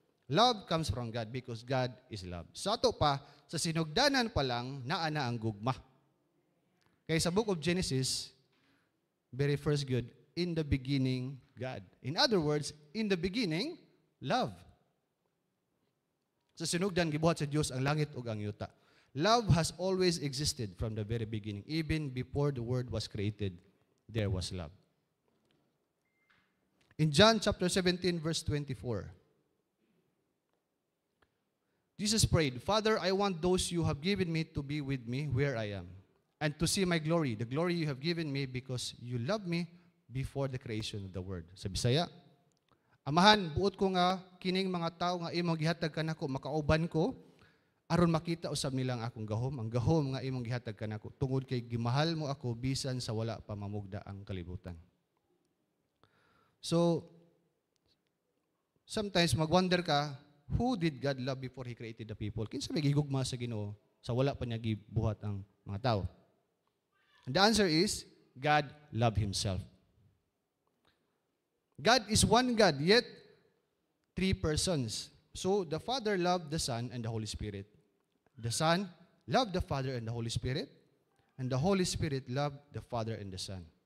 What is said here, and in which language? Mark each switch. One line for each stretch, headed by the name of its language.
English: Love comes from God because God is love.
Cebuano: Sa ato pa, sa sinugdanan pa lang, naana ang gugma. Kaya sa
English: book of Genesis, very first good, in the beginning, God. In other words, in the beginning, love.
Cebuano: Sa sinugdan, gibuhat sa Diyos ang langit ug ang yuta.
English: Love has always existed from the very beginning. Even before the world was created, there was love. In John chapter 17, verse 24, Jesus prayed, Father, I want those you have given me to be with me where I am, and to see my glory, the glory you have given me because you loved me before the creation of the world.
Cebuano: Sa Bisaya, Amahan, buot ko nga kining mga tao nga imong gihatag kanako, makauban ko, aron makita usab nilang akong gahom, ang gahom nga imong gihatag kanako, tungod kay gimahal mo ako bisan sa wala pa mamugda ang kalibutan.
English: So, sometimes magwonder ka, who did God love before He created the people?
Cebuano: Kinsa may gigugma sa Ginoo sa wala pa niya gibuhat ang mga tao?
English: And the answer is, God loved Himself. God is one God, yet three persons. So, the Father loved the Son and the Holy Spirit. The Son loved the Father and the Holy Spirit, and the Holy Spirit loved the Father and the Son.